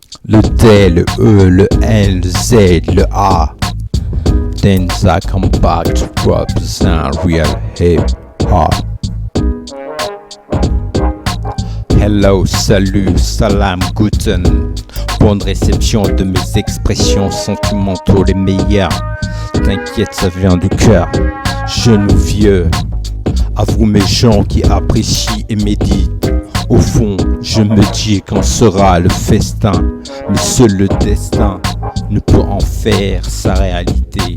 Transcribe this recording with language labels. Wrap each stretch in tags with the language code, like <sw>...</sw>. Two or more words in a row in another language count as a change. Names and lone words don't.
<fr>Le T, le E, le N, le Z, le A.</fr> <en>Then I come back to represent real hip hop. Hello,</en> <fr>salut, salam, guten. Bonne réception de mes expressions sentimentaux les meilleures. T'inquiète, ça vient du cœur. Jeune ou vieux, à vous mes gens qui apprécient et méditent. Au fond, je me dis quand sera le festin, mais seul le destin ne peut en faire sa réalité.</fr>